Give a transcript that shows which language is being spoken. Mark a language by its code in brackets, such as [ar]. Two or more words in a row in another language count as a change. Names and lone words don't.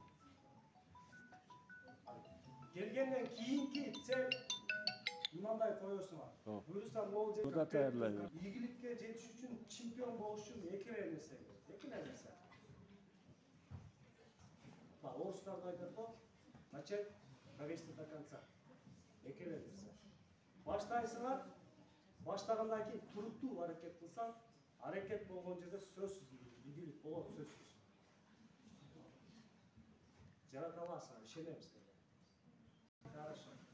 [ky] Келгенден кийинки цель мындай коесуңар. Буюрса могул жерде ийгиликке жетиш үчүн, чемпион болуш үчүн эки нерсе керек. Эки нерсе. Орустарда айтат го, [ru] начать довести до конца. [ky] Эки нерсе. Баштайсыңар, баштагандан кийин туруктуу аракет кылсаң, аракет болгон жерде сөзсүз ийгилик болот, сөзсүз. Жарата аласың, ишенем силерге. Хорошо.